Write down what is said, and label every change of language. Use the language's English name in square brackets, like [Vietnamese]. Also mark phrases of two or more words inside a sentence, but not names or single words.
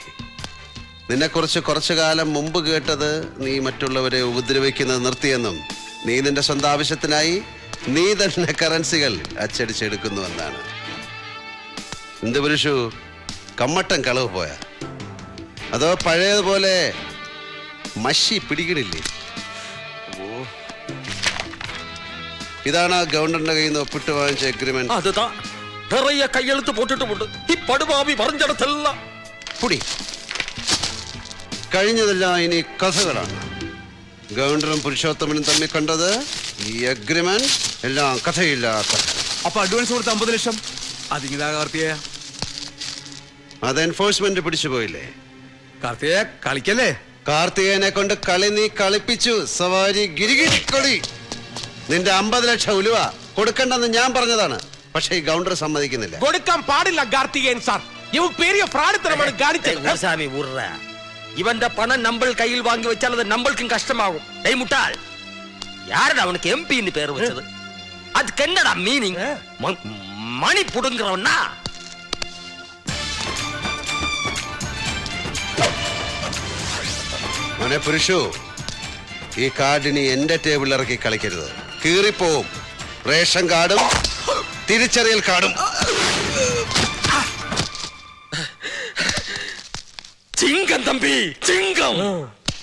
[Malayalam] നിന്നെക്കുറിച്ച് കുറച്ചു കാലം മുമ്പ് കേട്ടത് നീ മറ്റുള്ളവരെ ഉപദ്രവിക്കുന്നത് നിർത്തിയെന്നും നീ നിന്റെ സ്വന്തം ആവശ്യത്തിനായി നീ തന്നെ കറൻസികൾ അച്ചടിച്ചെടുക്കുന്നുവെന്നാണ്. എന്ത് പുരുഷു, കമ്മട്ടൻ കളവ് പോയ അതോ പഴയതുപോലെ മഷി പിടിക്കണില്ലേ? ഇതാണ് ഗവൺമെന്റിന്റെ കയ്യിൽ നിന്ന് ഒപ്പിട്ട് വാങ്ങിച്ച എഗ്രിമെന്റ്. [Tamil] அதுதான் நிறைய கையெழுத்து போட்டுட்டு [Malayalam] ഈ പടുപാവി പറഞ്ഞിടത്തെല്ലാം പുടി. കഴിഞ്ഞതെല്ലാം ഇനി കഥകളാണ്. ഗവർണറും പുരുഷോത്തമനും തമ്മിൽ കണ്ടത് ഈ അഗ്രിമെന്റ് എല്ലാം കഥയില്ല കഥ. അപ്പൊ അഡ്വാൻസ് കൊടുത്ത 50 ലക്ഷം അതിങ്ങിതാ കാർത്തികേയ. അത് എൻഫോഴ്സ്മെന്റ് പിടിച്ചു പോയില്ലേ? കാർത്തികേയ കളിക്കല്ലേ. കാർത്തികേയനെ കൊണ്ട് കളി നീ കളിപ്പിച്ചു. സവാരി ഗിരിഗിരി കളി. നിന്റെ 50 ലക്ഷം ഉലുവ കൊടുക്കണ്ടെന്ന് ഞാൻ പറഞ്ഞതാണ്. പക്ഷെ ഈ ഗൗണ്ടർ സമ്മതിക്കുന്നില്ല. കൊടുക്കാൻ പാടില്ല കാർത്തികേയൻ സാർ. ഇവൻ പെരിയ ഫ്രാഡിത്തരമാണ് കാണിച്ചത്. [Tamil] சாமி உர்ற இவன் பணம் நம்ம கையில் வாங்கி வச்சால் அது நம்மளுக்கும் கஷ்டமாகும். டேய் முட்டாள், யாரடா அவனுக்கு எம்பின்னு பேர் வச்சது? அதுக்கு என்னடா மீனிங்? மணி புடுங்குறவனா? [Malayalam] മോനെ പുരുഷു, ഈ കാർഡിനി എന്റെ ടേബിളിൽ ഇറക്കി കളിക്കരുത്. കീറിപ്പോവും. റേഷൻ കാർഡും തിരിച്ചറിയൽ കാർഡും. [Tamil] சிங்கம் தம்பி, சிங்கம்.